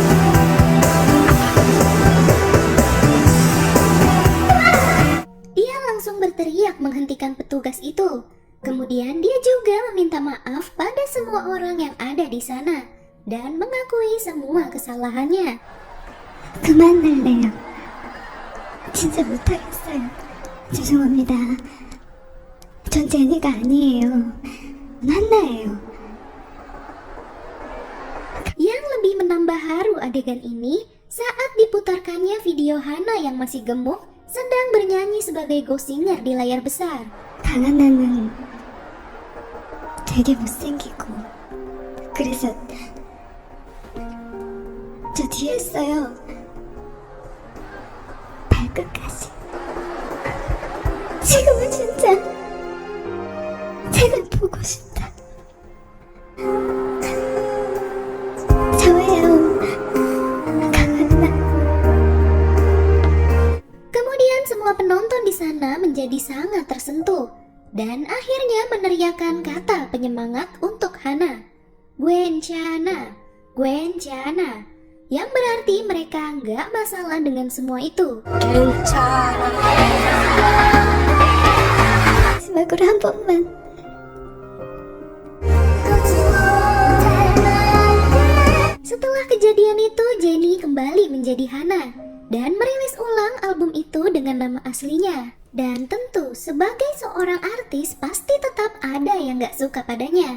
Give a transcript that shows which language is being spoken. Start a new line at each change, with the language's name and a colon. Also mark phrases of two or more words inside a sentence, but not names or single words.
Indonesian: Dia langsung berteriak menghentikan petugas itu. Kemudian dia juga meminta maaf pada semua orang yang ada di sana dan mengakui semua kesalahannya.
Korean: 그만할래요. 진짜 못하겠어요. 죄송합니다. 전 제니가 아니에요. 한나예요.
Indonesian: Yang lebih menambah haru adegan ini saat diputarkannya video Hana yang masih gemuk sedang bernyanyi sebagai ghost singer di layar besar.
Korean: 강한 나는 되게 못생기고 그래서 저 뒤에 있어요. 발끝까지. 지금은 진짜 책을 보고 싶다. 저예요. 강한 나.
Indonesian: Kemudian semua penonton di sana menjadi sangat tersentuh dan akhirnya meneriakkan kata penyemangat untuk Hana.
Korean: Gwenchana, Gwenchana,
Indonesian: yang berarti mereka nggak masalah dengan semua itu.
Korean: 마지막으로 한 번만.
Indonesian: Setelah kejadian itu, Jennie kembali menjadi Hana dan merilis ulang album itu dengan nama aslinya. Dan tentu sebagai seorang artis pasti tetap ada yang gak suka padanya.